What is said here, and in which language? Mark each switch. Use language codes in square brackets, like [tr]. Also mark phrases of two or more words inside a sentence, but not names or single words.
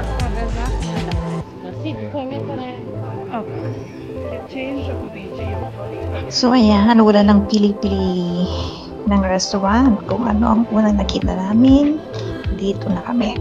[it] Acqua gasata? Sì, puoi mettere... Ok. Change o dici io? [tl] So ayan, wala nang pili-pili ng restaurant. Kung ano ang unang nakita namin, dito na kami.